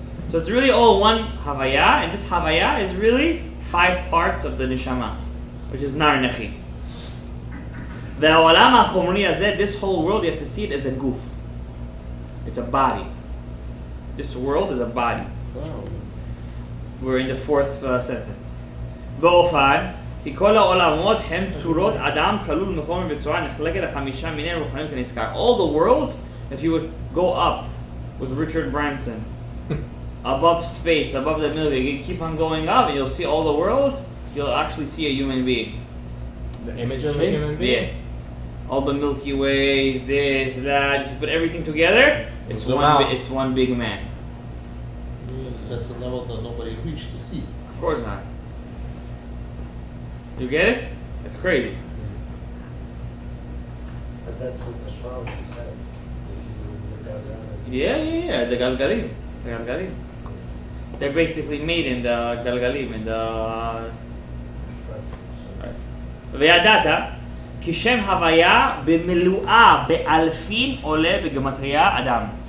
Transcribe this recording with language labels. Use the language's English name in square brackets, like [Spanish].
[English] So it's really all one havaya, and this havaya is really 5 parts of the neshama, which is nar nechi. [Hebrew] והעולם החומרי הזה, [English] this whole world, you have to see it as a guf. It's a body. This world is a body. Wow. We're in the fourth sentence. [Hebrew] באופן, כי כל העולמות הם צורות אדם כלול מחומר בצורה נחלקת לחמישה מיני רוחניים כנזכר. [English] All the worlds, if you would go up with Richard Branson, above space, above the Milky Way, you keep on going up and you'll see all the worlds, you'll actually see a human being. The image of a human being? Yeah. All the Milky Ways, this, that, you put everything together, it's one big man. That's a level that nobody reached to see. Of course not. You get it? It's crazy. But that's what the astrology said. If you look out at it. Yeah. The Galgalim. They're basically made in the Galgalim, in the... [Hebrew] וידעת כי שם הוויה במלואה באלפין עולה בגמטריה אדם.